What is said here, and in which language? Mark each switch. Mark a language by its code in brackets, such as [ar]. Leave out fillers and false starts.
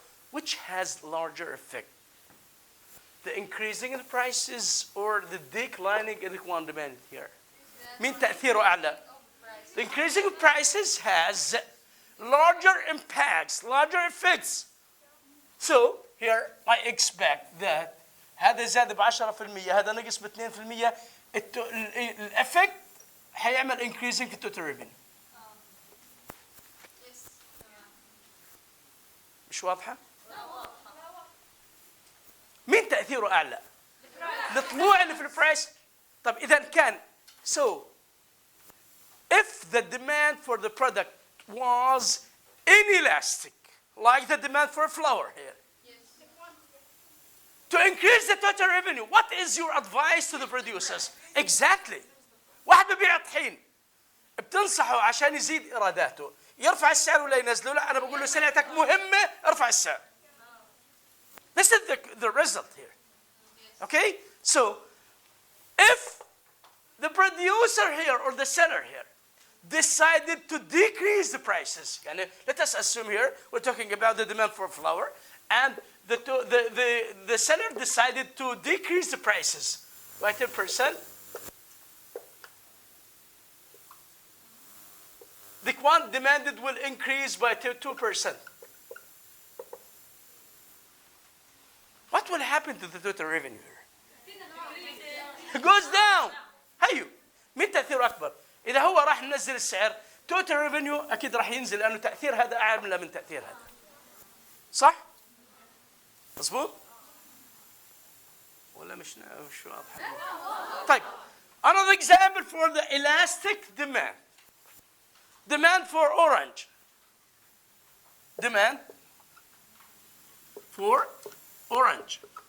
[en] Which has larger effect? The increasing in the prices or the declining in the quantity demanded here? [ar] مين تأثيره أعلى? [en] The increasing of prices has larger impacts, larger effects. So here I expect that [ar] هذا زاد ب 10%، هذا نقص ب 2%، الافكت هيعمل increasing في total revenue. مش واضحة؟ مين تأثيره أعلى؟ الطلوع اللي في البرايس. طب إذا كان [en] so if the demand for the product was inelastic, like the demand for flour here, to increase the total revenue, what is your advice to the producers? Exactly. [ar] واحد ببيع طحين بتنصحه عشان يزيد إيراداته يرفع السعر ولا ينزله؟ لا، أنا بقول له سلعتك مهمة ارفع السعر. [en] This is the result here. Okay? So if the producer here or the seller here decided to decrease the prices, يعني let us assume here we're talking about the demand for flour, and the seller decided to decrease the prices by 10%. The quantity demanded will increase by 2%. What will happen to the total revenue here? It goes down. [ar] هيو مين تأثيره أكبر؟ إذا هو راح ينزل السعر total revenue أكيد راح ينزل لأنه تأثير هذا أعلى من تأثير هذا. صح؟ مظبوط؟ ولا مش واضح؟ طيب [en] another example for the elastic demand. Demand for orange. Demand for orange.